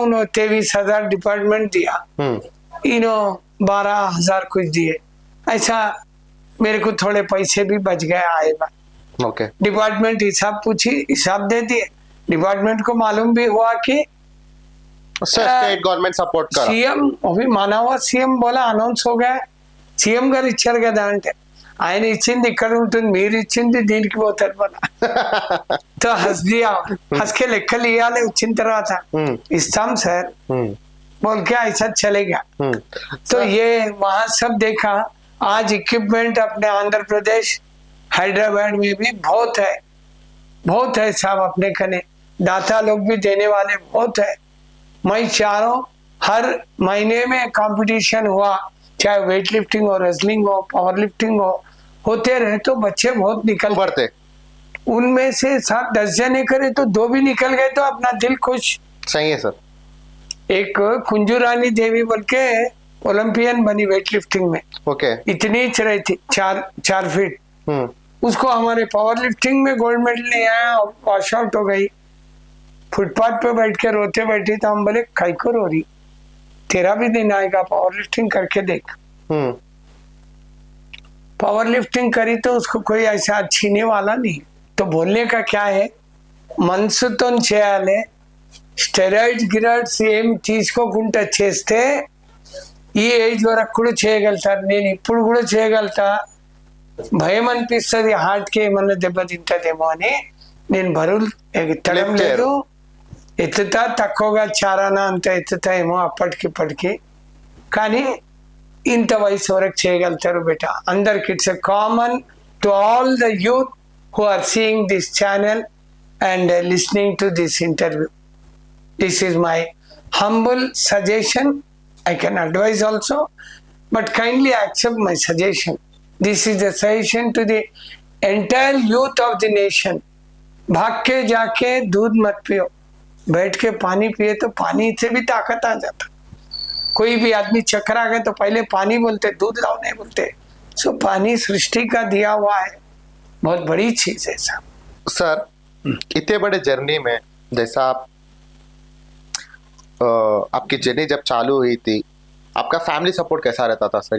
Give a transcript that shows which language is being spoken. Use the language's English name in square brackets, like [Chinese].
[Hindi] उन्होंने 23,000 डिपार्टमेंट दिया, इन्हों 12,000 कुछ दिए। ऐसा मेरे को थोड़े पैसे भी बच गए आएगा। ओके। डिपार्टमेंट हिसाब पूछी, हिसाब दे दिए। डिपार्टमेंट को मालूम भी हुआ कि स्टेट गवर्नमेंट सपोर्ट कर, सीएम अभी माना हुआ, सीएम बोला अनाउंस हो गया, सीएम [Telugu] గారు ఇచ్చారు కదా అంటే ఆయన ఇచ్చింది ఇక్కడ ఉంటుంది, మీరు ఇచ్చింది దీనికి పోతారు మన। [Hindi] तो हंस दिया, हंस के [Telugu] లెక్కలు ఇవ్వాలి వచ్చిన తర్వాత ఇస్తాం సార్ [Hindi] बोल के ऐसा चलेगा। तो ये वहां सब देखा। आज इक्विपमेंट अपने आंध्र प्रदेश हैदराबाद में भी बहुत है, बहुत है साहब। अपने कने दाता लोग भी देने वाले बहुत है। मैं चारों हर महीने में कंपटीशन हुआ, चाहे वेट लिफ्टिंग हो, रेसलिंग हो, पावर लिफ्टिंग हो, होते रहे तो बच्चे बहुत निकल बढ़ते। उनमें से 7-10 जने करे तो 2 भी निकल गए तो अपना दिल खुश। सही है सर। एक कुंजू रानी देवी बोल के ओलंपियन बनी वेट लिफ्टिंग में, ओके। इतनी च रही थी 4 फीट। उसको हमारे पावर लिफ्टिंग में गोल्ड मेडल नहीं आया, वॉश आउट हो गई। फुटपाथ पे बैठ के रोते बैठी तो हम बोले काई को रो रही, तेरा भी दिन आएगा, पावर लिफ्टिंग करके देख। पावर लिफ्टिंग करी तो उसको कोई ऐसा छीने वाला नहीं। तो बोलने का क्या है, [Telugu] మనసుతో చేయాలి, స్టెరాయిడ్స్ గిరాయిడ్స్ ఏం తీసుకోకుండా చేస్తే ఈ ఏజ్ వరకు కూడా చేయగలుగుతారు. నేను ఇప్పుడు కూడా చేయగలుగుతా. భయం అనిపిస్తుంది హార్ట్కి ఏమన్నా దెబ్బతింటదేమో అని నేను బరువులు ఎత్తడం లేదు. ఎత్తుతా, తక్కువగా చారానా అంత ఎత్తుతా ఏమో అప్పటికిప్పటికి, కానీ ఇంత వయసు వరకు చేయగలుగుతారు బేటా. అందరికి [English] It's a common to all the youth who are seeing this channel and listening to this interview. This is my humble suggestion. I can advise also, but kindly accept my suggestion. This is the suggestion to the entire youth of the nation. [Hindi] भाग के जाके दूध मत पियो, बैठ के पानी पिए तो पानी से भी ताकत आ जाता. कोई भी आदमी चक्कर आ गए तो पहले पानी बोलते, दूध लाओ नहीं बोलते. सो पानी सृष्टि का दिया हुआ है, बहुत बड़ी चीज है साहब. सर, इतने बड़े जर्नी में जैसा आपकी जर्नी जब चालू हुई थी, आपका फैमिली सपोर्ट कैसा रहता था सर?